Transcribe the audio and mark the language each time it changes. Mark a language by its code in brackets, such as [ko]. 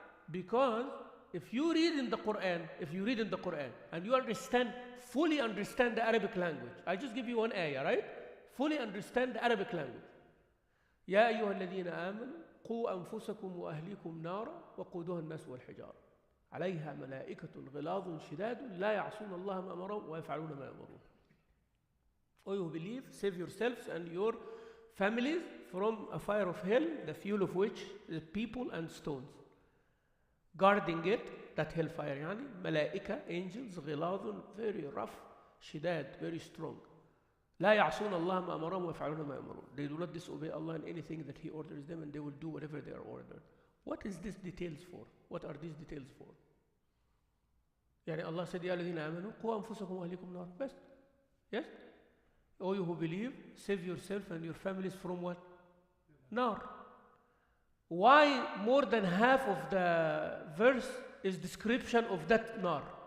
[en] Because if you read in the Quran, and you fully understand the Arabic language, I just give you one ayah, right? Fully understand the Arabic language. [ar] يا أيها الذين آمنوا قوا أنفسكم وأهليكم نارا وقودها الناس والحجارة عليها ملائكة غلاظ شداد لا يعصون الله ما أمرهم ويفعلون ما يأمرون. [en] O you believe, save yourselves and your families from a fire of hell, the fuel of which is people and stones. Guarding it, that hellfire, يعني, ملائكة, angels, غلاظ, very rough, شداد, very strong. [ar] لا يعصون الله ما أمرهم ويفعلون ما يأمرون. [en] They do not disobey Allah in anything that He orders them, and they will do whatever they are ordered. What is this details for? What are these details for? [ar] يعني [en] Allah said, [ar] يا الذين آمنوا قوا أنفسكم وأهليكم نار. [en] Best. Yes? O you who believe, save yourself and your families from what? Nar. Why more than half of the verse is description of that nar?